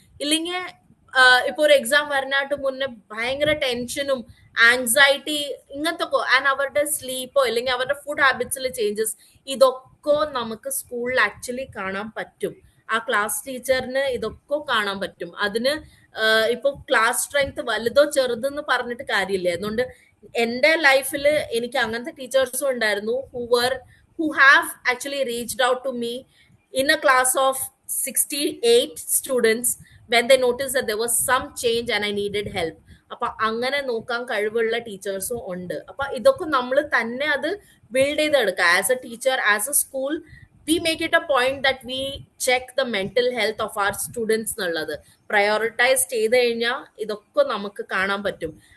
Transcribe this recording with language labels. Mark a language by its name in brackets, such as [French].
[Malayalam] ഇല്ലെങ്കിൽ ഇപ്പൊ ഒരു എക്സാം വരാനായിട്ട് മുന്നേ ഭയങ്കര ടെൻഷനും ആങ്സൈറ്റി ഇങ്ങനത്തെ ആൻഡ് അവരുടെ സ്ലീപ്പോ അല്ലെങ്കിൽ അവരുടെ ഫുഡ് ഹാബിറ്റ്സിൽ ചേഞ്ചസ്, ഇതൊക്കെ നമുക്ക് സ്കൂളിൽ ആക്ച്വലി കാണാൻ പറ്റും. ആ ക്ലാസ് ടീച്ചറിന് ഇതൊക്കെ കാണാൻ പറ്റും. അതിന് ഇപ്പൊ ക്ലാസ് സ്ട്രെങ്ത് വലുതോ ചെറുതെന്ന് പറഞ്ഞിട്ട് കാര്യമില്ല. അതുകൊണ്ട് എന്റെ ലൈഫിൽ എനിക്ക് അങ്ങനത്തെ ടീച്ചേഴ്സും ഉണ്ടായിരുന്നു [English] who have actually reached out to me in a class of 68 students when they noticed that there was some change and I needed help. [Malayalam] അപ്പൊ അങ്ങനെ നോക്കാൻ കഴിവുള്ള ടീച്ചേഴ്സും ഉണ്ട്. അപ്പൊ ഇതൊക്കെ നമ്മൾ തന്നെ അത് ബിൽഡ് ചെയ്തെടുക്കുക. [English] as a teacher, as a school, we make it a point that we check the mental health of our students [Malayalam] എന്നുള്ളത് പ്രയോറിറ്റൈസ് ചെയ്ത് കഴിഞ്ഞാൽ ഇതൊക്കെ നമുക്ക് കാണാൻ പറ്റും.